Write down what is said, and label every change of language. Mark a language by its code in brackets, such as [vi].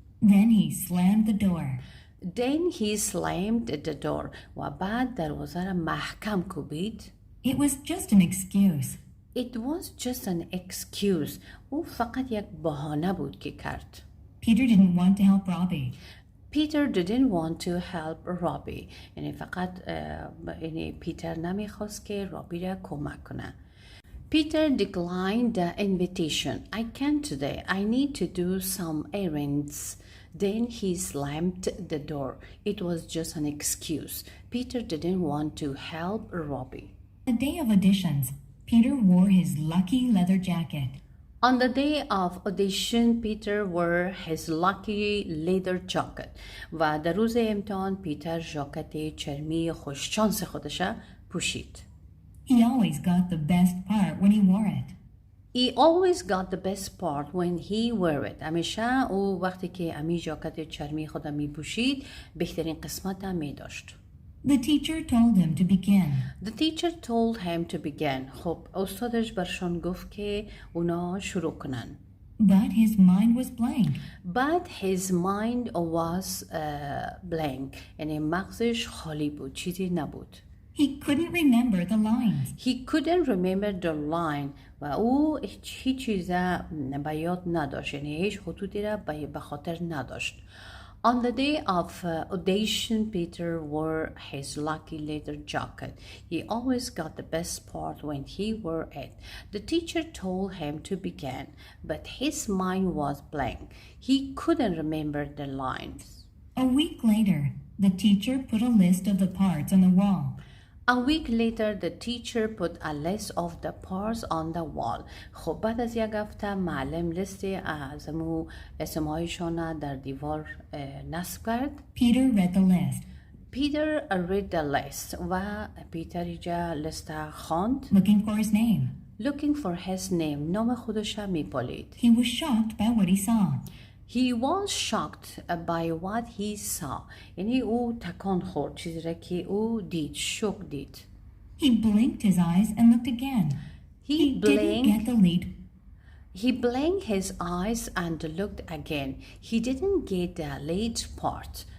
[en] Then he slammed the door. Then he slammed the door. [fa] و بعد دروازه را محکم کوبید. [en] It was just an excuse. It was just an excuse. [fa] او فقط یک بهانه بود که کرد. [en] Peter didn't want to help Robbie. Peter didn't want to help Robbie. [fa] یعنی فقط یعنی پیتر نمیخواست که رابی را کمک کنه. [en] Peter declined the invitation. I can't today. I need to do some errands. Then he slammed the door. It was just an excuse. Peter didn't want to help Robbie. The day of auditions, Peter wore his lucky leather jacket. On the day of audition, Peter wore his lucky leather jacket. [fa] و در روز امتحان پیتر ژاکت چرمی خوششانس خودش پوشید. [en] He always got the best part when he wore it. He always got the best part when he wore it. [fa] همیشه او وقتی که امی ژاکت چرمی خود می پوشید بهترین قسمت هم می داشت. [en] The teacher told him to begin. The teacher told him to begin. [fa] خب استادش برشان گفت که اونا شروع کنن. [en] But his mind was blank. But his mind was blank. [fa] یعنی مغزش خالی بود، چیزی نبود. [en] He couldn't remember the lines. He couldn't remember the line. [fa] و او هیچ چیز به یاد نداشت، یعنی هیچ خطوطی را به خاطر نداشت. [en] On the day of audition, Peter wore his lucky leather jacket. He always got the best part when he wore it. The teacher told him to begin, but his mind was blank. He couldn't remember the lines. A week later, the teacher put a list of the parts on the wall. A week later, the teacher put a list of the parts on the wall. [fa] خب بعد از یک هفته معلم لیست از اسمهایشان در دیوار نصب کرد. [en] Peter read the list. Peter read the list [fa] و پیتر اینجا لیست خواند. [en] Looking for his name. Looking for his name. [fa] نام خودش می پالید. [en] He was shocked by what he saw. He was shocked by what he saw. [fa] یعنی او تکان خورد، چیزی را که او دید، شوک دید. [en] He blinked his eyes and looked again. He didn't get the lead. He blinked his eyes and looked again. He didn't get the late part.